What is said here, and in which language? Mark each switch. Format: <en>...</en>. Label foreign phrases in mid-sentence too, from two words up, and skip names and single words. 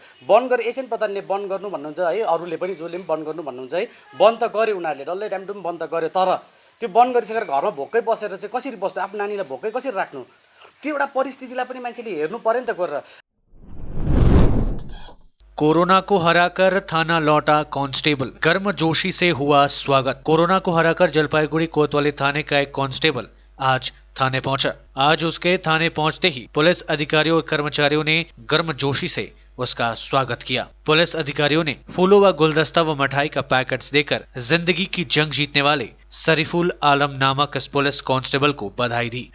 <ne>बन्द गरेर एसएन प्रधानले बन्द गर्नु भन्नुहुन्छ है, अरूले पनि जसले पनि बन्द गर्नु भन्नुहुन्छ है, बन्द त गरे उनीहरूले, डल्लै ड्यामडुम बन्द गरे। तर त्यो बन्द गरिसकेर घरमा भोकै बसेर चाहिँ कसरी बस्नु, आफ्नो नानीलाई भोकै कसरी राख्नु, त्यो एउटा परिस्थितिलाई पनि मान्छेले हेर्नु पर्यो नि त गरेर।</ne> <hi>कोरोना को हराकर थाना लौटा कांस्टेबल, गर्मजोशी से हुआ स्वागत। कोरोना को हराकर जलपाईगुड़ी कोतवाली थाने का एक कांस्टेबल आज थाने पहुंचा। आज उसके थाने पहुंचते ही पुलिस अधिकारियों और कर्मचारियों ने गर्मजोशी से उसका स्वागत किया। पुलिस अधिकारियों ने फूलों व गुलदस्ता व मिठाई का पैकेट्स देकर जिंदगी की जंग जीतने वाले शरीफुल आलम नामक इस पुलिस कांस्टेबल को बधाई दी।</hi>